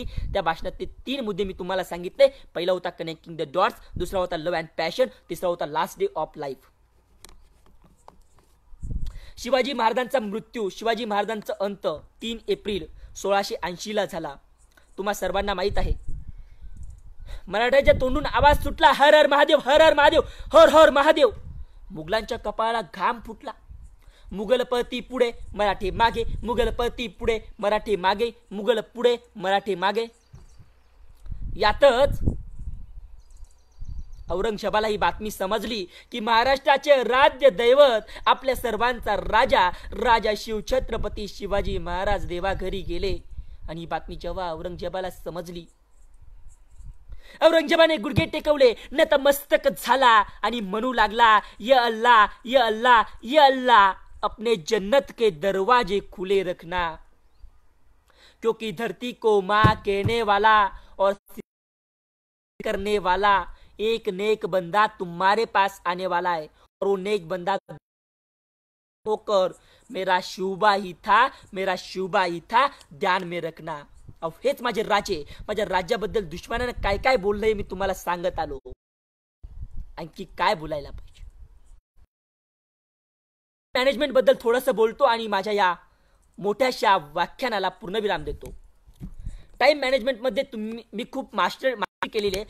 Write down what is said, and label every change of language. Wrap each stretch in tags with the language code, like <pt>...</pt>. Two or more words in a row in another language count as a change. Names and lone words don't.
<mr>त्या भाषणात ते 3 मुद्दे मी तुम्हाला सांगितले. पहिला होता</mr> <en>connecting the dots,</en> <mr>दुसरा होता</mr> <en>love and passion,</en> <mr>तिसरा होता</mr> <en>last day of life.</en> <mr>शिवाजी महाराजांचा मृत्यू, शिवाजी महाराजांचा अंत 3 एप्रिल 1680 ला झाला. तुम्हा सर्वांना माहित आहे. मराठ्याच्या तोंडून आवाज सुटला, हर हर महादेव, हर हर महादेव, हर हर महादेव. मुघलांच्या कपाळाला घाम फुटला. मुघलपती पुढे, मराठे मागे, मुघलपती पुढे, मराठे मागे, मुघल पुढे, मराठे मागे. यातच औरंगजेबाला ही बातमी समजली की महाराष्ट्राचे राज्य दैवत, आपल्या सर्वांचा राजा, राजा शिवछत्रपती शिवाजी महाराज देवाघरी गेले. आणि ही बातमी जेव्हा औरंगजेबाला समजली, औरंगजेबाने गुडघे टेकवले, नतमस्तक झाला आणि म्हणू</mr> <hi>लागला,</hi> <ar>يا الله, يا الله, يا الله,</ar> <hi>अपने जन्नत के दरवाजे खुले रखना, क्योंकि धरती को माँ कहने वाला और करने वाला एक नेक बंदा तुम्हारे पास आने वाला है, और वो नेक बंदा होकर मेरा शुबा ही था, ध्यान में रखना.</hi> <mr>अहो, हेच माझे राजे, माझ्या राज्याबद्दल दुश्मनाने काय काय बोललंय मी तुम्हाला सांगत आलो. आणखी काय बोलायला पाहिजे? मॅनेजमेंट बद्दल थोडंसं बोलतो आणि माझ्या या मोठ्याशा व्याख्यानाला पूर्णविराम देतो.</mr> <en>time management</en> <mr>मध्ये मी खूप मास्टरी केलेली आहे.</mr>